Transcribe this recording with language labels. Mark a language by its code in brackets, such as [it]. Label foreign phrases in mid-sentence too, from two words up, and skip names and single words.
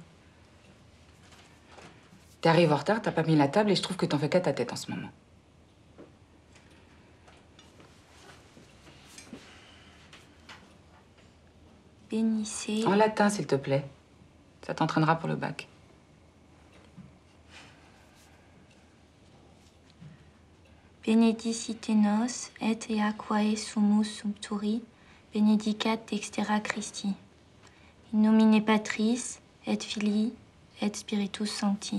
[fr] T'arrives en retard, t'as pas mis la table et je trouve que t'en fais qu'à ta tête en ce moment. Bénissez. En latin, s'il te plaît. Ça t'entraînera pour le bac. [la] Benedicite nos et aquae sumus sumpturi, benedicat dextera Christi. In nomine Patris, et Filii, et Spiritus Sancti.